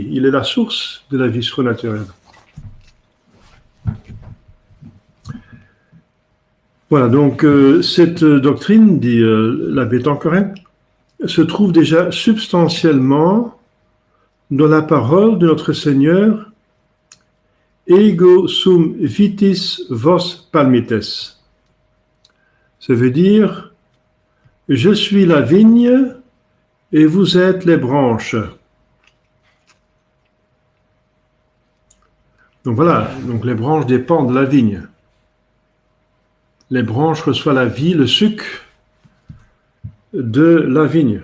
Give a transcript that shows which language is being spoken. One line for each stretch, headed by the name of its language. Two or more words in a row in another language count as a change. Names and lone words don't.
French: Il est la source de la vie surnaturelle. Voilà, donc cette doctrine, dit l'abbé Tanqueray, se trouve déjà substantiellement dans la parole de notre Seigneur,
Latin: ego sum vitis vos palmites.
French: Ça veut dire, je suis la vigne et vous êtes les branches. Donc voilà, donc les branches dépendent de la vigne. Les branches reçoivent la vie, le sucre de la vigne.